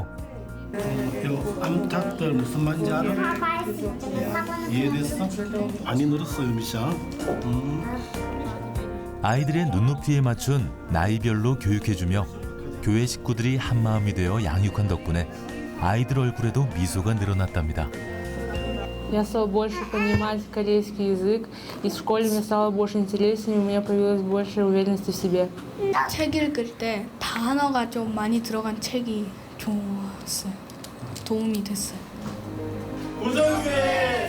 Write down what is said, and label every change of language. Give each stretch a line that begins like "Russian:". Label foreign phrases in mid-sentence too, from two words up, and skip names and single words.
Korean: 이 암탉들 무슨 말인지 알아? 이해됐어? 많이 늘었어요, 미샤. 아이들의 눈높이에 맞춘 나이별로 교육해주며 교회 식구들이 한마음이 되어 양육한 덕분에 아이들 얼굴에도 미소가 늘어났답니다.
Russian: Я стала больше понимать корейский язык, и в школе мне стало больше интереснее, у меня появилась больше уверенности в себе.
Korean: 책 읽을 때 단어가 좀 많이 들어간 책이 좋았어요. 도움이 됐어요. 우정교회